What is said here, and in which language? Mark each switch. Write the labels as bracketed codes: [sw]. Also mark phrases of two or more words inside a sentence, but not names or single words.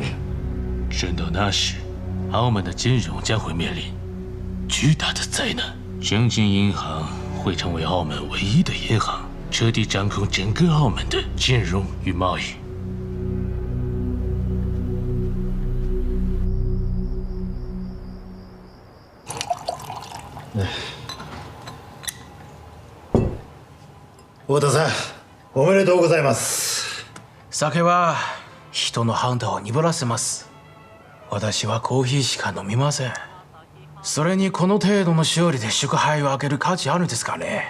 [zh] 真到那时，澳门的金融将会面临巨大的灾难。中金银行会成为澳门唯一的银行，彻底掌控整个澳门的金融与贸易。 [ja] 太田さん、おめでとうございます。酒は人の判断を鈍らせます。私はコーヒーしか飲みません。それにこの程度の勝利で祝杯を開ける価値あるんですかね。